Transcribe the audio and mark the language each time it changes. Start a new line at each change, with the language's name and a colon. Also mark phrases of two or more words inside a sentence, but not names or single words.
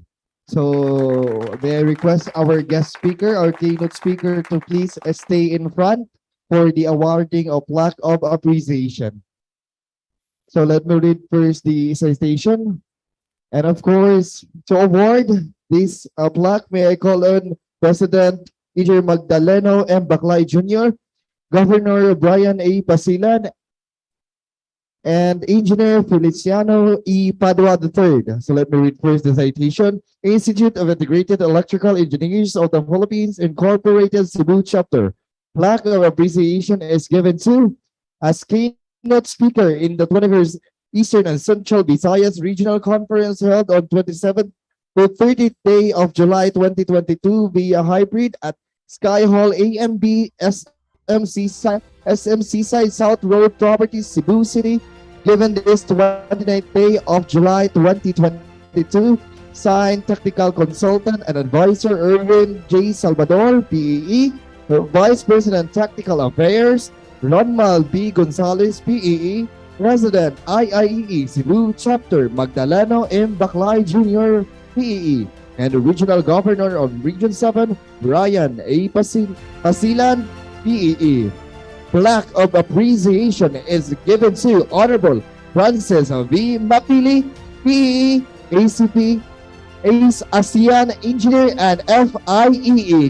English: So may I request our guest speaker, our keynote speaker, to please stay in front for the awarding of plaque of appreciation. So let me read first the citation. And of course, to award this plaque, may I call on President Engineer Magdaleno M. Baclay Jr., Governor Brian A. Pasilan, and Engineer Feliciano E. Padua III. So let me read first the citation. Institute of Integrated Electrical Engineers of the Philippines Incorporated Cebu Chapter. Plaque of appreciation is given to as keynote speaker in the 21st Eastern and Central Visayas Regional Conference held on 27th to 30th day of July 2022 via hybrid at Sky Hall AMB SMC Side South Road Properties, Cebu City, given this 29th day of July 2022. Signed Technical Consultant and Advisor Erwin J. Salvador, PEE, Vice President Technical Affairs, Ronmal B. Gonzalez, PEE, President IIEE Cebu Chapter Magdaleno M. Baclay Jr., PEE, and Regional Governor of Region 7, Brian A. Pasilan, PEE. Plaque of appreciation is given to Honorable Francis V. Mapili, PEE, ACP, ACE ASEAN Engineer, and FIEE.